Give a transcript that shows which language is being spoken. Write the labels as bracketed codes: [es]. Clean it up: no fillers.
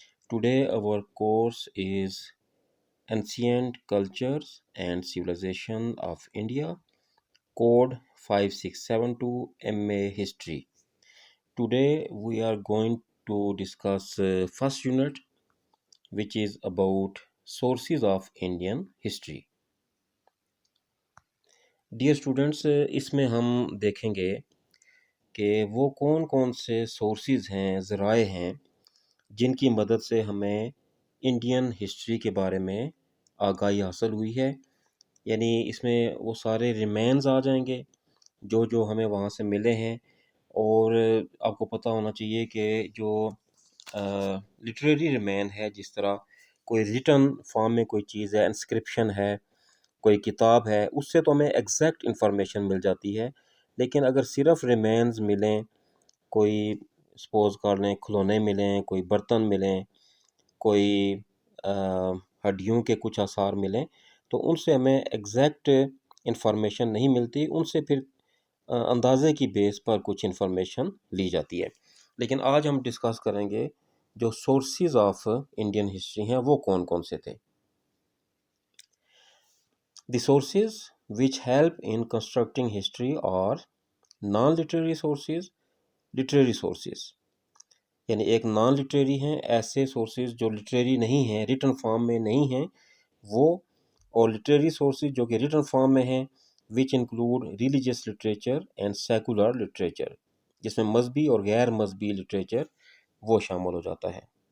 [en] Today, our course is Ancient Cultures and Civilization of India, Code 5672 MA History. Today, we are going to discuss first unit, which is about sources of Indian history. Dear students, [hi] इसमें हम देखेंगे कि वो कौन कौन से sources हैं, ज़राए हैं जिनकी मदद से हमें इंडियन हिस्ट्री के बारे में आगाही हासिल हुई है। यानी इसमें वो सारे रिमेन्स आ जाएंगे जो जो हमें वहाँ से मिले हैं। और आपको पता होना चाहिए कि जो लिटरेरी रिमेन है, जिस तरह कोई रिटन फॉर्म में कोई चीज़ है, इंस्क्रिप्शन है, कोई किताब है, उससे तो हमें एग्जैक्ट इंफॉर्मेशन मिल जाती है। लेकिन अगर सिर्फ रिमेन्स मिलें, कोई सपोज कर लें खिलौने मिलें, कोई बर्तन मिलें, कोई हड्डियों के कुछ आसार मिलें, तो उनसे हमें एग्जैक्ट इंफॉर्मेशन नहीं मिलती। उनसे फिर अंदाज़े की बेस पर कुछ इंफॉर्मेशन ली जाती है। लेकिन आज हम डिस्कस करेंगे जो सोर्सेज ऑफ इंडियन हिस्ट्री हैं वो कौन कौन से थे। [en] The sources which help in constructing history are non-literary sources, literary sources। [hi] यानी एक नॉन लिटरेरी हैं ऐसे सोर्सेज जो लिटरेरी नहीं हैं, रिटन फॉर्म में नहीं हैं वो, और लिटरेरी सोर्सेज जो कि रिटन फॉर्म में हैं, [en] which include religious literature and secular literature, [hi] जिसमें मजहबी और गैर मजहबी लिटरेचर वो शामिल हो जाता है।